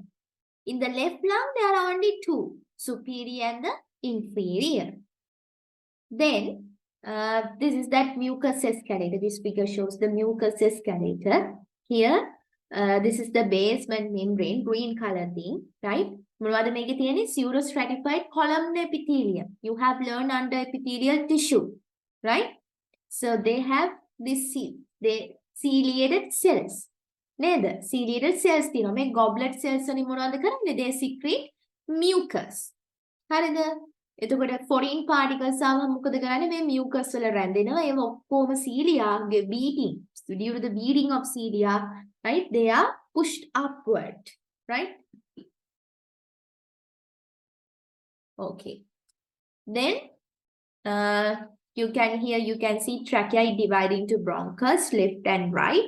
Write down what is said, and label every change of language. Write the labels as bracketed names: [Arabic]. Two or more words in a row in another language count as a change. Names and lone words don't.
[English] In the left lung, there are only 2, superior and the inferior. Then this is that mucus escalator. This figure shows the mucus escalator. Here, this is the basement membrane, green color thing, right? [Sinhala] මොනවද මේකේ තියෙන්නේ? [English] Pseudostratified columnar epithelium. You have learned under epithelial tissue, right? So they have this ciliated cells. නේද? Ciliated cells [Sinhala] තියෙනවා. මේ [English] goblet cells [Sinhala] වලින් මොනවද කරන්නේ? [English] They secrete mucus. [Sinhala] හරිද? එතකොට [English] foreign particles [Sinhala] ආවම මොකද කරන්නේ? මේ mucus වල රැඳෙනවා. ඒව ඔක්කොම cilia-ගේ beating. [English] Due to the beating of cilia, right? They are pushed upward, right? Okay. Then you can see trachea dividing into bronchus, left and right.